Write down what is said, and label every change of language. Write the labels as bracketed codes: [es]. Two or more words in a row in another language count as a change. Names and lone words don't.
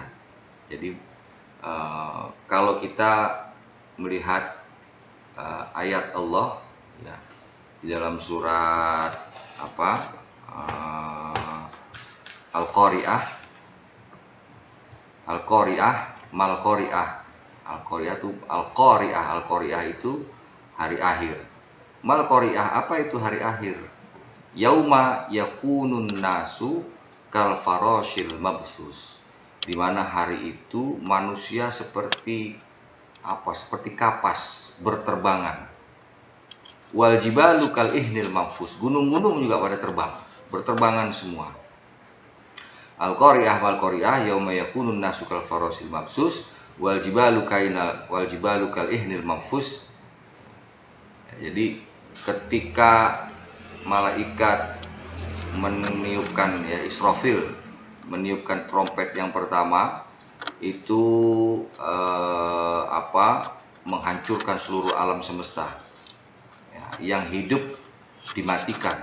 [id] Jadi kalau kita melihat ayat Allah, ya, di dalam surat Al-Qari'ah, Al-Qari'ah itu hari akhir. [ar] ما القارعة, [id] apa itu hari akhir? [ar] يوم يكون الناس كالفراش المبثوث. [id] Di mana hari itu manusia seperti kapas berterbangan. [ar] والجبال كالعهن المنفوش. [id] Gunung-gunung juga pada terbang, berterbangan semua. [ar] القارعة والقارعة يوم يكون الناس كالفراش المبثوث والجبال كالعهن المنفوش. [id] Jadi ketika malaikat meniupkan, ya, Israfil meniupkan trompet yang pertama, itu menghancurkan seluruh alam semesta, ya, yang hidup dimatikan.